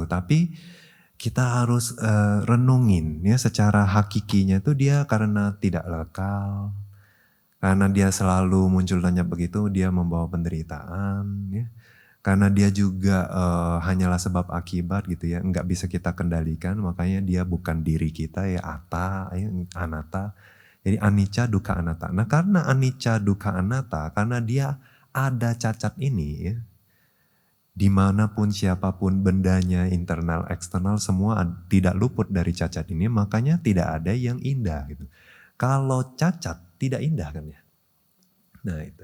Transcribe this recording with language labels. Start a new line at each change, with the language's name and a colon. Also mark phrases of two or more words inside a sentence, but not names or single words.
Indonesian: Tapi kita harus renungin ya secara hakikinya tuh dia karena tidak lekal, karena dia selalu muncul tanya begitu dia membawa penderitaan ya, karena dia juga hanyalah sebab akibat gitu ya, nggak bisa kita kendalikan, makanya dia bukan diri kita ya, ya anatta.
Pali: Jadi anicca dukkha anatta.
Indonesian: Nah karena
Pali: anicca dukkha anatta,
Indonesian: karena dia ada cacat ini ya, dimanapun siapapun bendanya, internal, eksternal, semua tidak luput dari cacat ini, makanya tidak ada yang indah gitu. Kalau cacat tidak indah kan ya. Nah itu.